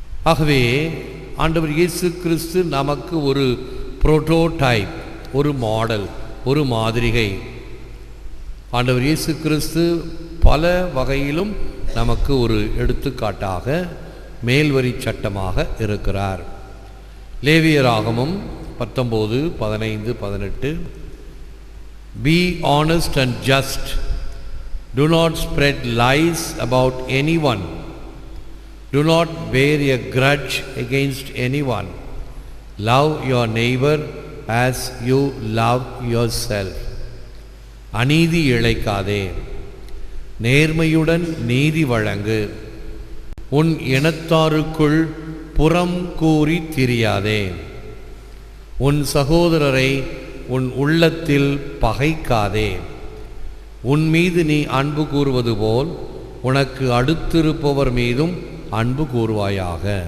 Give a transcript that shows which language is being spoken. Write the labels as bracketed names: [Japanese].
[Tamil] ஆகவே ஆண்டவர் இயேசு கிறிஸ்து நமக்கு ஒரு புரோட்டோடைப், ஒரு மாடல், ஒரு மாதிரிகை. ஆண்டவர் இயேசு கிறிஸ்து பல வகையிலும் நமக்கு ஒரு எடுத்துக்காட்டாக, மேல்வரி சட்டமாக இருக்கிறார். [English] லேவியராகமம் 19:15-18, Be honest and just. Do not spread lies about anyone. Do not bear a grudge against anyone. Love your neighbor as you love yourself. [Tamil] அநீதி இழைக்காதே, நேர்மையுடன் நீதி வழங்கு, உன் இனத்தாருக்குள் புறம் கூறி திரியாதே, உன் சகோதரரை உன் உள்ளத்தில் பகைக்காதே, உன் மீது நீ அன்பு கூறுவது போல் உனக்கு அடுத்திருப்பவர் மீதும் அன்பு கூறுவாயாக.